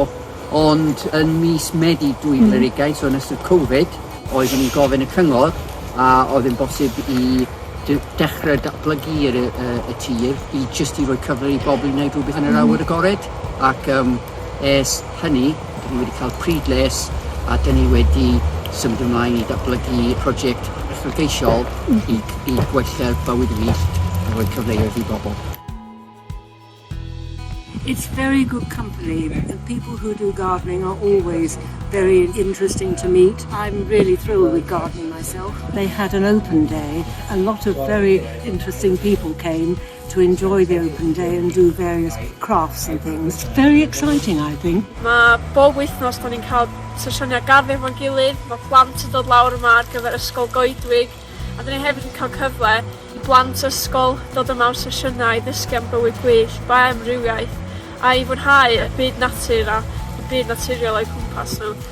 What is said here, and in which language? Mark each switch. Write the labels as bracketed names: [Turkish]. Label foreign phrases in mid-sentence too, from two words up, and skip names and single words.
[Welsh] Ond yn mis Medi 2020, so yn ystod Covid, oeddwn ni'n gofyn y cyngor a oedd yn bosib i dechrau datblygu y tir i jyst i roi cyfle i bobl i wneud rhywbeth yn yr awyr agored. Ac ers hynny, dyn ni wedi cael prydles a dyn ni wedi symud ymlaen i datblygu prosiect uchelgeisiol i gwella'r bywyd fi a roi cyfleoedd i bobl. [English] It's very good company. The people who do gardening are always very interesting to meet. I'm really thrilled with gardening myself. They had an open day. A lot of very interesting people came to enjoy the open day and do various crafts and things. It's very exciting, I think. [Welsh] Mae bob wythnos da ni'n cael sesiynau garddio fo'n gilydd. Mae plant yn dod lawr yma ar gyfer ysgol goedwig. A da ni hefyd yn cael cyfle i blant ysgol dod yma ar sesiynau i ddysgu am bywyd gwyllt, ba amrywiaeth, a i fwynhau y byd natur a y byd naturiol o'i cwmpas nhw.